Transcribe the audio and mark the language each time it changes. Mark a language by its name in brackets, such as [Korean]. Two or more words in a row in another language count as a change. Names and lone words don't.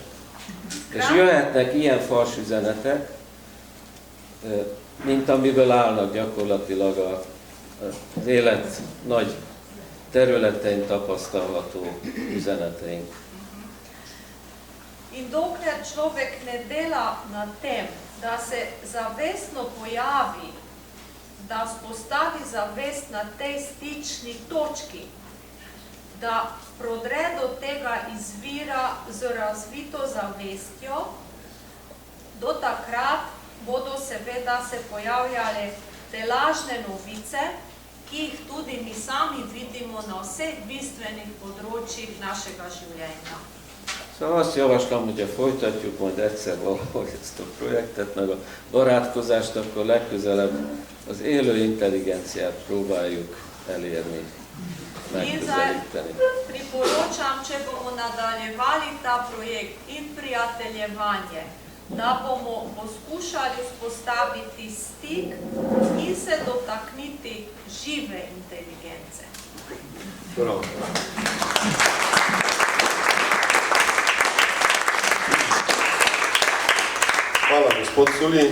[Hungarian] És jöhetnek ilyen fals üzenetek, mint amiből állnak gyakorlatilag az élet nagy területein tapasztalható üzeneteink. [Slovenian] In dokler človek ne dela na tem, da se zavestno pojavi, da vzpostavi zavest na tej stični točki, da prodre do tega izvira z razvito zavestjo, do takrat bodo seveda se pojavljale te lažne novice, ki jih tudi mi sami vidimo na vseh bistvenih področjih našega življenja. [Hungarian] Szóval azt javaslom, hogy folytatjuk majd egyszer valahogy ezt a projektet, meg a barátkozást, akkor legközelebb az élő intelligenciát próbáljuk elérni, megközelíteni. [Slovenian] Priporočam, če bomo nadaljevali ta projekt in prijateljevanje, da bomo poskušali vzpostaviti stik in se dotakniti žive inteligence. Bravo. Hvala, gospod Suli.